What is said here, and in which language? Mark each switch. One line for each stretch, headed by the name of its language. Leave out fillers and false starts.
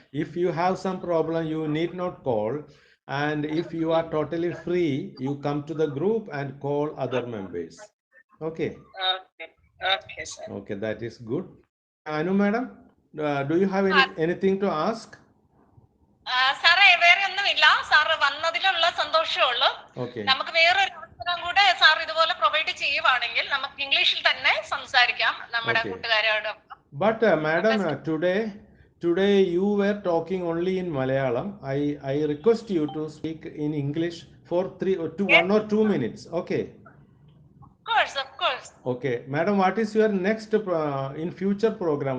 English: If you have some problem, you need not call. And if you are totally free, you come to the group and call other members. Okay. Okay, sir. Okay, that is good. Anu, madam, do you have anything to ask?
Malayalam: സാറേ വേറെ ഒന്നുമില്ല. Sir വന്നതിലുള്ള സന്തോഷമേ ഉള്ളൂ. നമുക്ക് വേറൊരു അവസരം കൂടെ sir ഇതുപോലെ പ്രൊവൈഡ് ചെയ്യുവാണെങ്കിൽ നമുക്ക് ഇംഗ്ലീഷിൽ തന്നെ സംസാരിക്കാം നമ്മുടെ കൂട്ടുകാരോടൊപ്പം.
English: But madam, today you were talking only in Malayalam. I request you to speak in English for 1 or 2 minutes. Okay. Of course. Okay, madam, what is your next in future program?